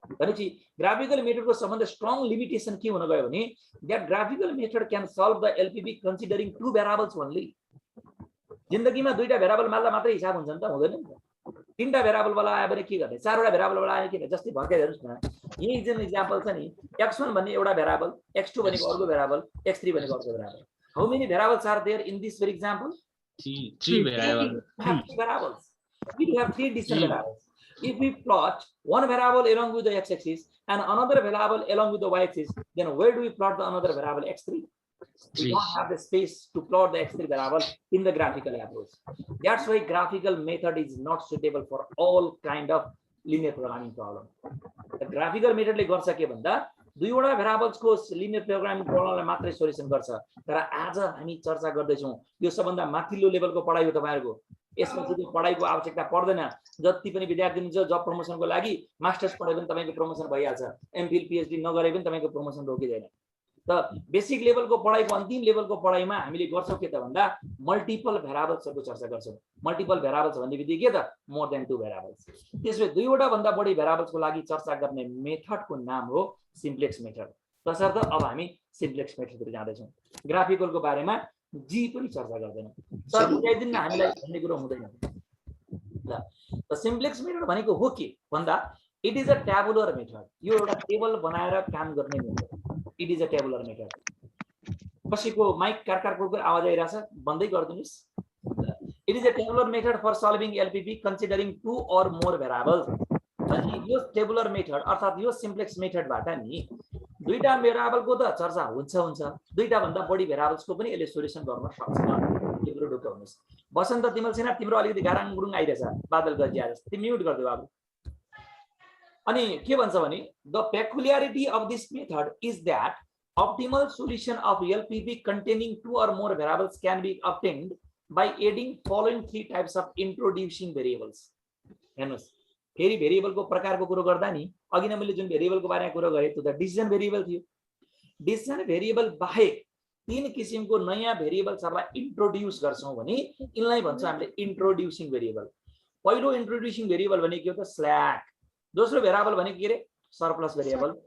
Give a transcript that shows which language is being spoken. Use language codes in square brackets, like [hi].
[ne] भनेपछि ग्राफिकल मेथडको सबभन्दा strong limitation के हुन गयो भने [en] That graphical method can solve the LPP considering 2 variables only. [ne] जिन्दगीमा दुईटा भेरिएबल माल्दा मात्रै हिसाब हुन्छ नि त? हुँदैन नि त। तीनटा भेरिएबल वाला आयो भने के गर्ने? चारवटा भेरिएबल वाला आयो किन? जस्तै भर्खर हेर्नुहोस् न, यही जुन इक्जाम्पल छ नि, x1 भन्ने एउटा भेरिएबल, x2 भनेको अर्को भेरिएबल, x3 भनेको अर्को variable. [en] How many variables are there in this very example? Three variables. We have 3 variables. We do have 3 distinct variables. If we plot one variable along with the x-axis and another variable along with the y-axis, then where do we plot the another variable x3? We don't have the space to plot the x3 variable in the graphical approach. That's why graphical method is not suitable for all kind of linear programming problem. The graphical method [ne] ले गर्छ के भन्दा दुईवटा variables को linear programming प्रब्लमलाई मात्रै solution गर्छ। तर आज हामी चर्चा गर्दै छौं यो सबभन्दा माथिल्लो लेभलको पढाइ हो तपाईहरुको। यसपछि त्यो पढाइको आवश्यकता पर्दैन। जति पनि विद्यार्थी हुनुहुन्छ जब प्रमोसनको लागि मास्टर्स पढे पनि तपाईको प्रमोसन भइहाल्छ, एमफिल पीएचडी नगरे पनि तपाईको प्रमोसन रोकिदैन। त बेसिक लेभलको पढाइको अन्तिम लेभलको पढाइमा हामीले गर्छौं के त भन्दा मल्टिपल भेरिएबल्सहरुको चर्चा गर्छौं। मल्टिपल भेरिएबल्स भन्ने बित्तिकै के त [en] More than 2 variables. [ne] त्यसले दुईवटा भन्दा बढी भेरिएबल्सको लागि चर्चा गर्ने मेथडको नाम हो सिम्प्लेक्स मेथड। तसर्थ अब हामी सिम्प्लेक्स मेथडतिर जाँदै छौं। ग्राफिकलको बारेमा जी पनि चर्चा गर्दैनौं। सर बुझाइदिन्न हामीलाई भन्ने कुरा हुँदैन। ल त सिम्प्लेक्स मेथड भनेको हो के भन्दा [en] It is a tabular method. [ne] यो एउटा टेबल बनाएर काम गर्ने method. [en] It is a tabular method. [ne] कसैको माइक कारकारको आवाज आइराछ, बन्दै गर्दिनुस्। [en] it is a tabular method for solving LPP considering 2 or [ne] more variables. अनि यो टेबुलर मेथड अर्थात यो सिम्प्लेक्स मेथडबाट नि दुईटा भेरिएबलको त चर्चा हुन्छ, दुईटा भन्दा बढी भेरिएबल्सको पनि यसले सोल्युसन गर्न सक्छ। तिम्रो ढुक्क हुनुस्। बसन्त तिमल सेना तिम्रो अलिकति गाराङ गुरुङ आइरहेछ, बादल गजिया जस्तो। तिमी म्युट गर्दियौ बाबु। अनि के भन्छ भने [en] The peculiarity of this method is that optimal solution of LPP containing 2 or more variables can be obtained by adding following 3 types of introducing variables. [ne] हेर्नुस्, फेरि भेरिएबलको प्रकारको कुरा गर्दा नि अघि नै मैले जुन भेरिएबलको बारेमा कुरा गरे त्यो त डिसिजन भेरिएबल थियो। डिसिजन भेरिएबल बाहेक 3 किसिमको नयाँ भेरिएबल्सहरुलाई इन्ट्रोड्युस गर्छौं भने यिनलाई भन्छ हामीले इन्ट्रोड्युसिङ भेरिएबल। पहिलो इन्ट्रोड्युसिङ भेरिएबल भनेको के हो त स्ल्याक। दोस्रो भेरिएबल भनेको के रे सरप्लस भेरिएबल।